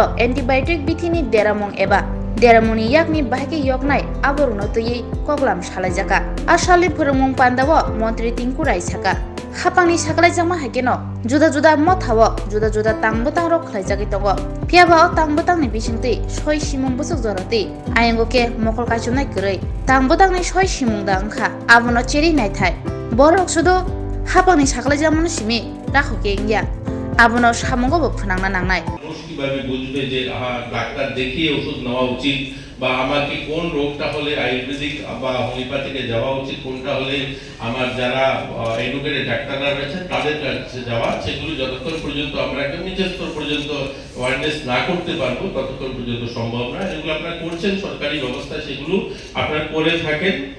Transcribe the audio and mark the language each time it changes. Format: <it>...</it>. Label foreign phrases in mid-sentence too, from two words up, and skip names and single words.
<trp>antibiotic bithini deramong eba deramoni yakni bahike yoknai aboruno tuyi koglam salajaka ashali phurmung pandawo montri tingkurai saka Hapangni saklai jama hageno juda juda mothawo juda juda tangbutang rok khlaijagi tongo phiaba tangbutang ni bisingti soi simung busuk joroti ayengoke mokol kachunai grai tangbutang ni soi simung da angkha abono cheri nai thai borok sudo hapangni saklai jamani simi rakhoke ingya abono samungo bo phunangna nangnai</trp> <bn>কিভাবে বুঝবে যে ডাক্তার দেখিয়ে ওষুধ নেওয়া উচিত বা আমাকে কোন রোগটা হলে আয়ুর্বেদিক বা হোমিওপ্যাথিকে যাওয়া উচিত কোনটা হলে আমার যারা এডুকেটেড ডাক্তাররা রয়েছে তাদের কাছে যাওয়া সেগুলো যতক্ষণ পর্যন্ত আমরা একটা নিচের স্তর পর্যন্ত অ্যাওয়ারনেস না করতে পারবো ততক্ষণ পর্যন্ত সম্ভব না এগুলো আপনারা করছেন সরকারি ব্যবস্থায় সেগুলো আপনারা করে থাকেন</bn>